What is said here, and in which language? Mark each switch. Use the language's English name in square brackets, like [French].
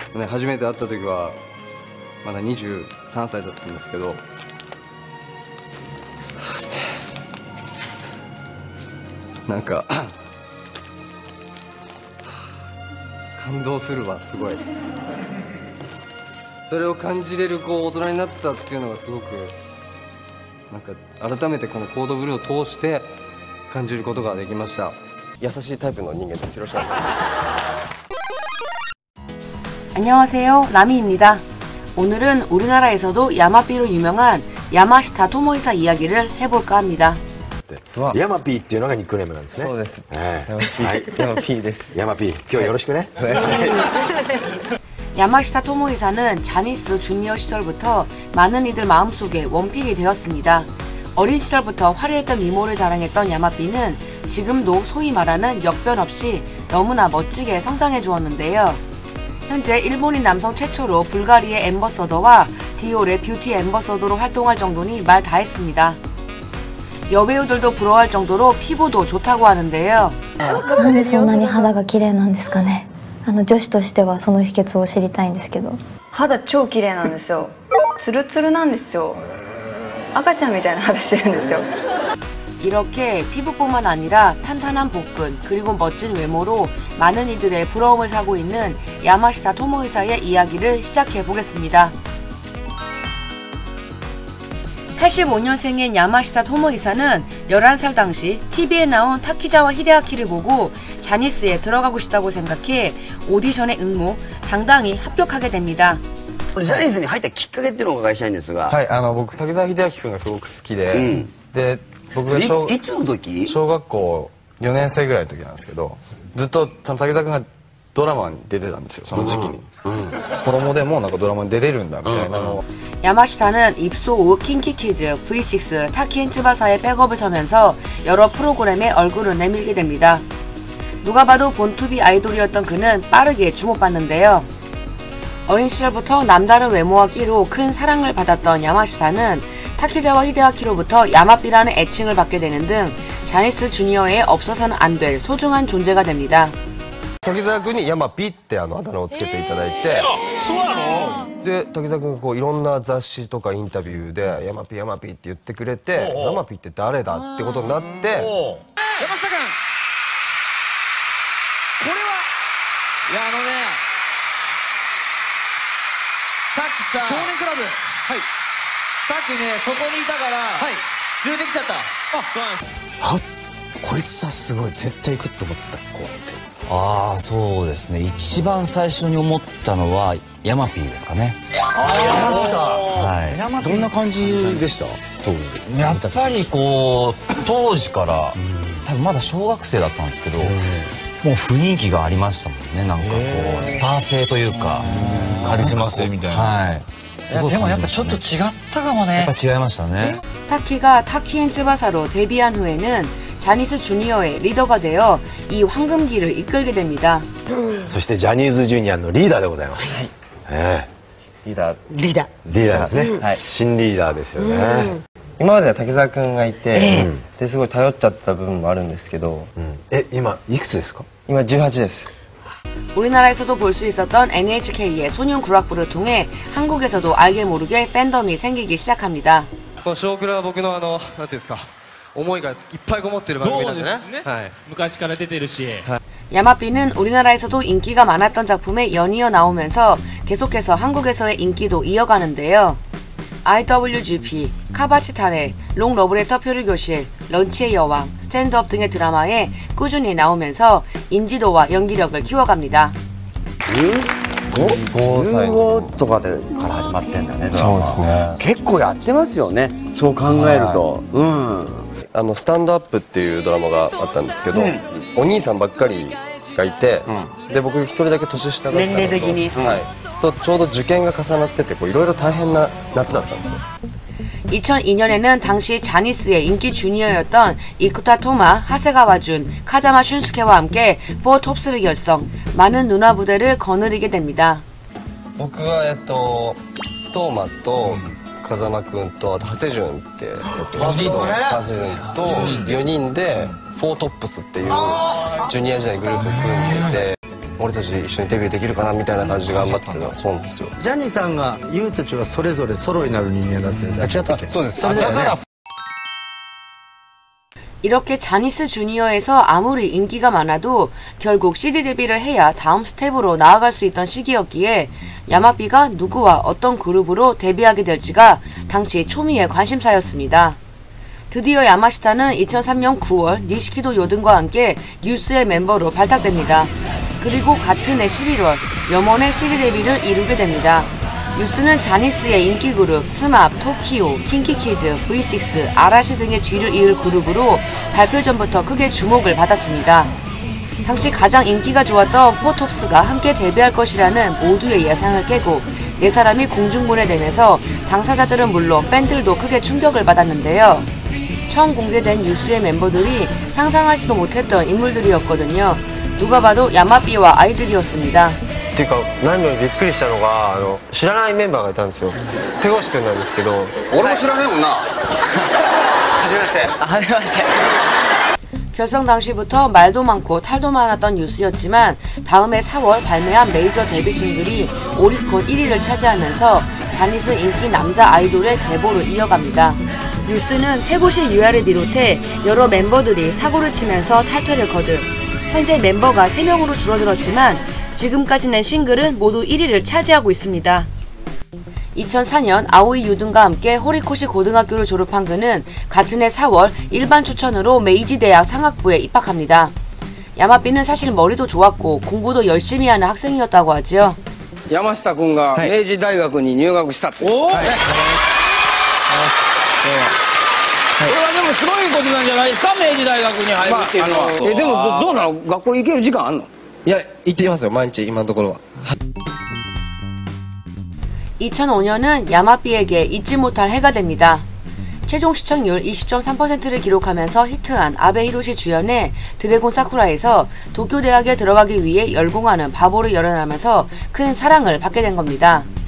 [Japanese] 初めて会った時はまだ23歳だったんですけど、そしてなんか感動するわ、すごい。それを感じれる大人になったっていうのがすごくなんか改めてこのコードブルーを通して感じることができました。優しいタイプの人間です。よろしくお願いします。 [Korean] 안녕하세요, 라미입니다. 오늘은 우리나라에서도 야마삐로 유명한 야마시타 토모이사 이야기를 해볼까 합니다. [Japanese] ヤマピーっていうのがニックネームなんですね。そうです。ヤマピーです。ヤマピー、今日はよろしくね。 [Korean] 야마시타 토모이사는 자니스 주니어 시절부터 많은 이들 마음속에 원픽이 되었습니다. 어린 시절부터 화려했던 미모를 자랑했던 야마삐는 지금도 소위 말하는 역변 없이 너무나 멋지게 성장해 주었는데요. 현재 일본인 남성 최초로 불가리의 앰버서더와 디올의 뷰티 앰버서더로 활동할 정도니 말 다 했습니다. 여배우들도 부러워할 정도로 피부도 좋다고 하는데요. [Japanese] なんでそんなに肌が綺麗なんですかね。女子としてはその秘訣を知りたいんですけど。肌超綺麗なんですよ。ツルツルなんですよ。赤ちゃんみたいな肌してるんですよ。 [Korean] 이렇게 피부뿐만 아니라 탄탄한 복근 그리고 멋진 외모로 많은 이들의 부러움을 사고 있는 야마시타 토모이사의 이야기를 시작해 보겠습니다. 85년생인 야마시타 토모이사는 11살 당시 TV에 나온 타키자와 히데아키를 보고 자니스에 들어가고 싶다고 생각해 오디션에 응모, 당당히 합격하게 됩니다. [Japanese] ジャニーズに入ったきっかけっていうのをお伺いしたいんですが。はい、僕滝沢秀明君がすごく好きで、で僕がいつの時？小学校4年生ぐらいの時なんですけど、ずっと滝沢君がドラマに出てたんですよ、その時期に。子供でもなんかドラマに出れるんだみたいなのを。 [Korean] 야마시타는 입소 후 킹키키즈, V6, 타키엔츠바사의 백업을 서면서 여러 프로그램에 얼굴을 내밀게 됩니다. 누가 봐도 본투비 아이돌이었던 그는 빠르게 주목받는데요. 어린 시절부터 남다른 외모와 끼로 큰 사랑을 받았던 야마시타는 타키자와 히데아키로부터 야마삐라는 애칭을 받게 되는 등 자니스 주니어에 없어서는 안 될 소중한 존재가 됩니다. [Japanese] 滝沢君にヤマピってあだ名をつけていただいて、そうなの？で滝沢君がいろんな雑誌とかインタビューでヤマピヤマピって言ってくれて、ヤマピって誰だってことになって、山下君、これはさっきさ少年クラブ、はい、さっきねそこにいたから、はい、連れてきちゃった。あ、そうなんです。はっ、こいつさすごい、絶対行くと思った子って。ああ、そうですね。一番最初に思ったのはヤマピーですかね。ああ、ヤマシタ。はい。どんな感じでした？当時。やっぱり当時から多分まだ小学生だったんですけど、もう雰囲気がありましたもんね。なんかスター性というかカリスマ性みたいな。はい。でもやっぱちょっと違ったかもね。やっぱ違いましたね。 [Korean] 타키가 타키엔츠바사로 데뷔한 후에는 자니스 주니어의 리더가 되어 이 황금기를 이끌게 됩니다. [Japanese] そしてジャニーズジュニアのリーダーでございます。リーダーですね。新リーダーですよね。今までは滝沢君がいて、ですごい頼っちゃった部分もあるんですけど、今いくつですか？今18です。 [Korean] 우리나라에서도 볼 수 있었던 NHK의 소년 구락부를 통해 한국에서도 알게 모르게 팬덤이 생기기 시작합니다. [Japanese] 少クラは僕のなんていうんですか、思いがいっぱいこもってる番組なんでね。はい。昔から出てるし。 [Korean] 야마삐는 우리나라에서도 인기가 많았던 작품에 연이어 나오면서 계속해서 한국에서의 인기도 이어가는데요. IWGP, 카바치타레, 롱 러브레터 표류교실, 런치의 여왕, 스탠드업 등의 드라마에 꾸준히 나오면서 인지도와 연기력을 키워갑니다. [Japanese] 15とかでから始まってんだね。そうですね。結構やってますよね。そう考えると。スタンドアップっていうドラマがあったんですけど、お兄さんばっかりがいて、で僕一人だけ年下だったのと、年齢的に、とちょうど受験が重なってていろいろ大変な夏だったんですよ。 [Korean] 2002년에는 당시 자니스의 인기 주니어였던 이쿠타 토마, 하세가와 준, 카자마 슌스케와 함께 포 톱스를 결성, 많은 누나 부대를 거느리게 됩니다. [Japanese] 僕はトーマと風間くんとあと長谷潤ってやつが長谷潤と4人でフォートップスっていうジュニア時代にグループ組んでて、俺たち一緒にデビューできるかなみたいな感じで頑張ってたそうなんですよ。ジャニーさんがユウたちはそれぞれソロになる人間だってやつ。あ、違ったっけ？そうです。それだよね。 [Korean] 이렇게 자니스 주니어에서 아무리 인기가 많아도 결국 CD 데뷔를 해야 다음 스텝으로 나아갈 수 있던 시기였기에 야마비가 누구와 어떤 그룹으로 데뷔하게 될지가 당시 초미의 관심사였습니다. 드디어 야마시타는 2003년 9월 니시키도 요든과 함께 뉴스의 멤버로 발탁됩니다. 그리고 같은 해 11월 염원의 CD 데뷔를 이루게 됩니다. 뉴스는 자니스의 인기 그룹 스맙, 토키오, 킹키키즈, V6, 아라시 등의 뒤를 이을 그룹으로 발표 전부터 크게 주목을 받았습니다. 당시 가장 인기가 좋았던 포톱스가 함께 데뷔할 것이라는 모두의 예상을 깨고 4사람이 공중분해 되면서 당사자들은 물론 팬들도 크게 충격을 받았는데요. 처음 공개된 뉴스의 멤버들이 상상하지도 못했던 인물들이었거든요. 누가 봐도 야마비와 아이들이었습니다. [Japanese] っていうか何よりびっくりしたのが知らないメンバーがいたんですよ。手越くんなんですけど、俺も知らないもんな。はじめまして。はじめまして。 [Korean] 결성 당시부터 말도 많고 탈도 많았던 뉴스였지만 다음해 4월 발매한 메이저 데뷔 싱글이 오리콘 1위를 차지하면서 자니스 인기 남자 아이돌의 계보를 이어갑니다. 뉴스는 태고시 유아를 비롯해 여러 멤버들이 사고를 치면서 탈퇴를 거듭 현재 멤버가 3명으로 줄어들었지만 지금까지 낸 싱글은 모두 1위를 차지하고 있습니다. 2004년 아오이 유둔과 함께 호리코시 고등학교를 졸업한 그는 같은 해 4월 일반 추천으로 메이지 대학 상학부에 입학합니다. 야마비는 사실 머리도 좋았고 공부도 열심히 하는 학생이었다고 하죠. [Japanese] 야마시타 군가 메이지 대학에入学したって。おお。これはでもすごいことなんじゃないですか、明治大学に入るっていうのは。でもどうなの、学校行ける時間あんの？いや、行ってますよ、毎日、今のところは。 [Korean] 2005년은 야마비에게 잊지 못할 해가 됩니다. 최종 시청률 20.3%를 기록하면서 히트한 아베 히로시 주연의 드래곤 사쿠라에서 도쿄대학에 들어가기 위해 열공하는 바보를 열어나면서 큰 사랑을 받게 된 겁니다.